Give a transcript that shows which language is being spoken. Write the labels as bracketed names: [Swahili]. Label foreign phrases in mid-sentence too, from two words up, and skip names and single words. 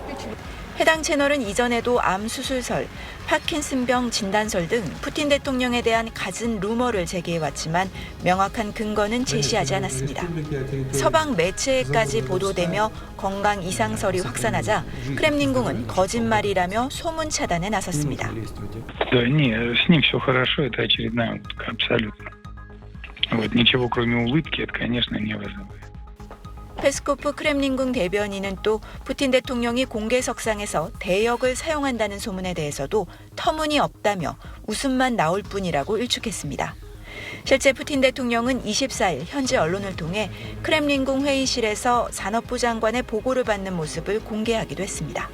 [Korean] 해당 채널은 이전에도 암 수술설, 파킨슨병 진단설 등 푸틴 대통령에 대한 갖은 루머를 제기해왔지만 명확한 근거는 제시하지 않았습니다. 서방 매체에까지 보도되며 건강 이상설이 확산하자 크렘린궁은 거짓말이라며 소문 차단에 나섰습니다. [Russian] Да, не, с ним все хорошо, это очередная утка, абсолютно. Вот, ничего кроме улыбки это, конечно, не вызывает. [Korean] 페스코프 크렘린궁 대변인은 또 푸틴 대통령이 공개석상에서 대역을 사용한다는 소문에 대해서도 터무니없다며 웃음만 나올 뿐이라고 일축했습니다. 실제 푸틴 대통령은 24일 현지 언론을 통해 크렘린궁 회의실에서 산업부 장관의 보고를 받는 모습을 공개하기도 했습니다.